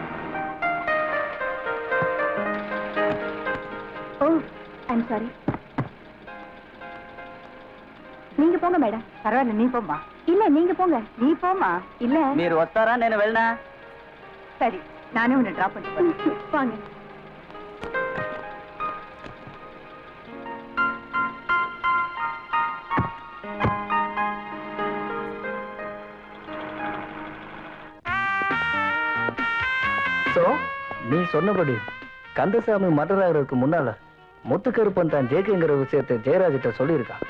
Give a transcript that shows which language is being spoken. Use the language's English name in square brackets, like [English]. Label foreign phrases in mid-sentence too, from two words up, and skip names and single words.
[English] Oh I'm sorry. [Tamil] நீங்க போங்க மேடம். பரவாயில்ல, நீ போம்மா. இல்ல நீங்க போங்க. நீ போமா. இல்ல [Telugu] మీరు వస్తారా నేను వెళ్ళనా? [Tamil] சரி, நானே உன்னை டிராப் பண்ணிட்டு போறேன். வாங்க. சோ நீ சொன்னபடி கந்தசாமி மர்டர் ஆகிறதுக்கு முன்னால முத்துக்கருப்பன் தான் ஜேகேங்கிற விஷயத்தை ஜெயராஜிட்ட சொல்லியிருக்கான்.